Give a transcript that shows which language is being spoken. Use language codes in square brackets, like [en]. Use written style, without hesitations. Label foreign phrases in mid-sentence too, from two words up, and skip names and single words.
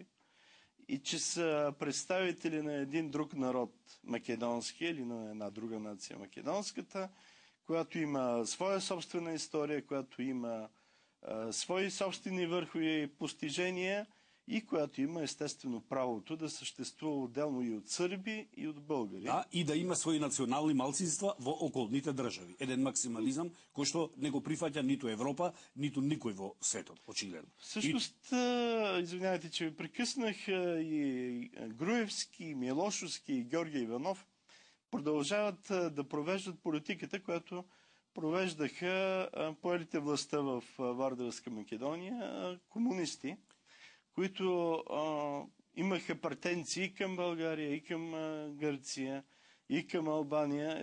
[bg] И че са представители на един друг народ, македонски, или на една друга нация, македонската, която има своя собствена история, която има свои собствени върхови постижения и която има естествено правото да съществува отделно и от сърби, и от българи. [mk] Да, и да има свои национални малцинства во околните држави. Еден максимализам кој што не го прифаќа ниту Европа, ниту никој во светот, очигледно. [bg] Всъщност, извинявайте, че ви прекъснах, и Груевски, и Милошовски, и Георги Иванов продължават да провеждат политиката, която провеждаха поелите властта в Вардарска Македония комунисти, които имаха претенции към България, и към Гърция, и към Албания.